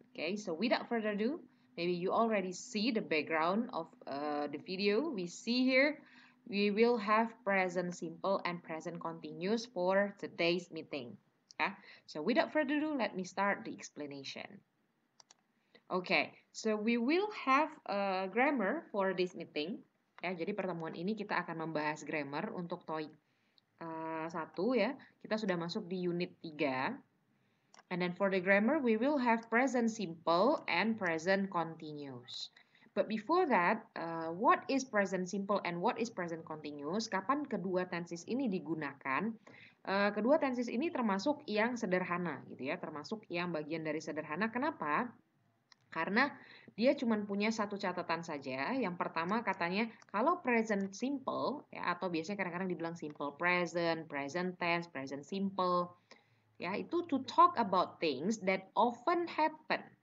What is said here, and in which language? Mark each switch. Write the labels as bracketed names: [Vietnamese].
[English] Okay, so without further ado, maybe you already see the background of the video we see here. We will have present simple and present continuous for today's meeting. Yeah. So without further ado, let me start the explanation. Okay, so we will have a grammar for this meeting. [Indonesian] Ya, jadi pertemuan ini kita akan membahas grammar untuk TOEIC 1 ya. Kita sudah masuk di unit 3. [English] And then for the grammar, we will have present simple and present continuous. But before that, what is present simple and what is present continuous? [Indonesian] Kapan kedua tenses ini digunakan? Kedua tenses ini termasuk yang sederhana, gitu ya, termasuk yang bagian dari sederhana. Kenapa? Karena dia cuma punya satu catatan saja. Yang pertama katanya kalau present simple, ya, atau biasanya kadang-kadang dibilang simple present, present tense, present simple, ya itu [English] to talk about things that often happen.